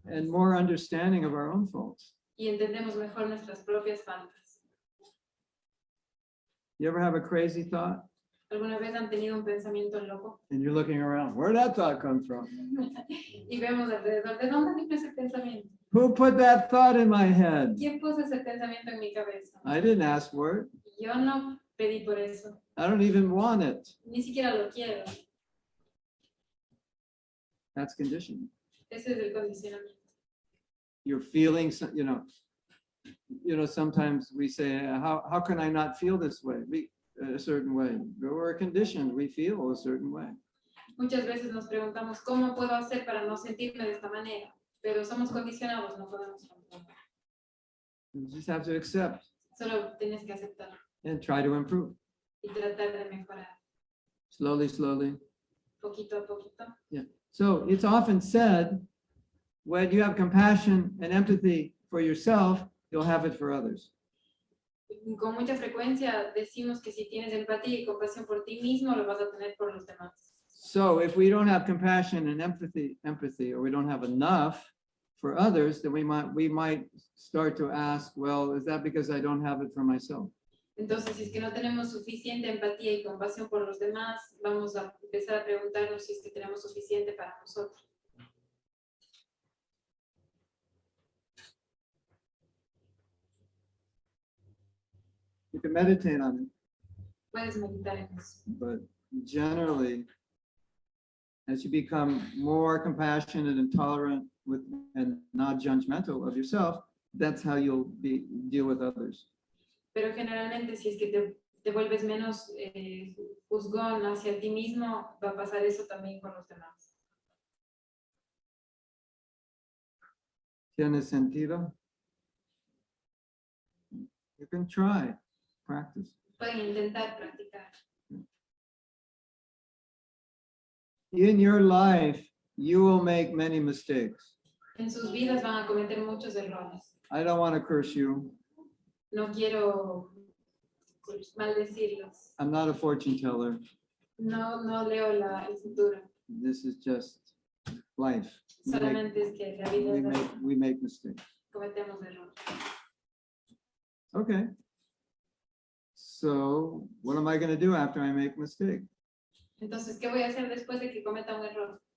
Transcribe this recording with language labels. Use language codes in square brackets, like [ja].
[en] And more understanding of our own faults. [es] Y entendemos mejor nuestras propias faltas. [en] You ever have a crazy thought [es] ¿Alguna vez han tenido un pensamiento loco? [en] and you're looking around, where'd that thought come from? [es] Y vemos alrededor, ¿de dónde vino ese pensamiento? [en] Who put that thought in my head? [es] ¿Quién puso ese pensamiento en mi cabeza? [en] I didn't ask for it. [es] Yo no pedí por eso. [en] I don't even want it. [es] Ni siquiera lo quiero. [en] That's conditioning. [es] Ese es el condicionamiento. [en] You're feeling, sometimes we say, how can I not feel this way? A certain way. We're conditioned. We feel a certain way. [es] Muchas veces nos preguntamos, ¿cómo puedo hacer para no sentirme de esta manera? Pero somos condicionados, no podemos controlar. [en] You just have to accept [es] Solo tienes que aceptar [en] and try to improve. [es] y tratar de mejorar. [en] Slowly, slowly. [es] Poquito a poquito. [en] So it's often said, when you have compassion and empathy for yourself, you'll have it for others. [es] Con mucha frecuencia decimos que si tienes empatía y compasión por ti mismo, lo vas a tener por los demás. [en] So if we don't have compassion and empathy, or we don't have enough for others, then we might start to ask, well, is that because I don't have it for myself? [es] Entonces, si es que no tenemos suficiente empatía y compasión por los demás, vamos a empezar a preguntarnos si es que tenemos suficiente para nosotros. [en] You can meditate on it, [es] Puedes meditar en eso. [en] but generally, as you become more compassionate and tolerant with and not judgmental of yourself, that's how you'll deal with others. [es] Pero generalmente, si es que te vuelves menos juzgón hacia ti mismo, va a pasar eso también con los demás. ¿Tiene sentido? [en] You can try, practice. [es] Pueden intentar practicar. [en] In your life, you will make many mistakes. [es] En sus vidas van a cometer muchos errores. [en] I don't want to curse you. [es] No quiero maldecirlos. [en] I'm not a fortune teller. [es] No leo el futuro. [en] This is just life. [es] Solamente es que la vida es así. [en] We make mistakes. [es] Cometemos errores. [en] Okay. So what am I going to do after I make a mistake? [es] Entonces, ¿qué voy a hacer después de que cometa un error?